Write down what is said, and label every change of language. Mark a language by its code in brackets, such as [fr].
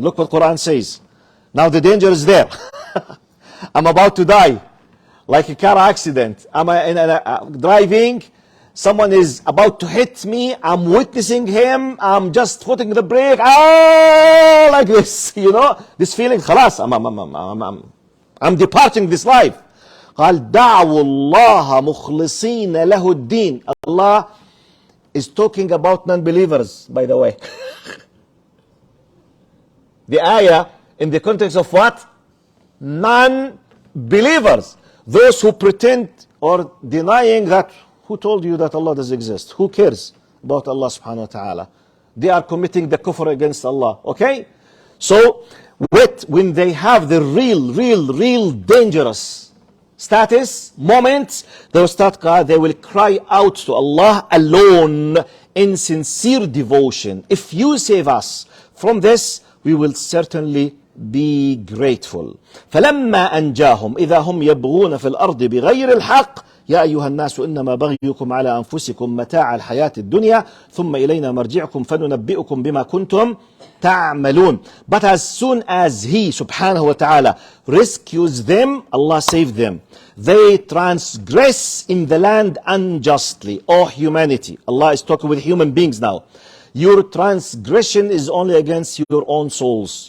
[en] Look what Quran says. Now the danger is there. I'm about to die, like a car accident. I'm driving. Someone is about to hit me. I'm witnessing him. I'm just putting the brake. Like this, this feeling. خلاص, I'm departing this life. [ar] قال دعوا الله مخلصين له الدين. [en] Allah is talking about non-believers, by the way. The ayah in the context of what? Non-believers. Those who pretend or denying that. Who told you that Allah does exist? Who cares about Allah subhanahu wa ta'ala? They are committing the kufr against Allah. Okay? So, when they have the real dangerous status, moments, they will cry out to Allah alone in sincere devotion. If you save us from this, we will certainly be grateful. [ar] فَلَمَّا أَنْجَاهُمْ إِذَا هُمْ يَبْغُونَ فِي الْأَرْضِ بِغَيْرِ الْحَقِّ يا أيها الناس إنما بغيكم على أنفسكم متاع الحياة الدنيا ثم إلينا مرجعكم فننبئكم بما كنتم تعملون. [en] But as soon as He subhanahu wa ta'ala rescues them, Allah saves them. They transgress in the land unjustly. O humanity, Allah is talking with human beings now. Your transgression is only against your own souls.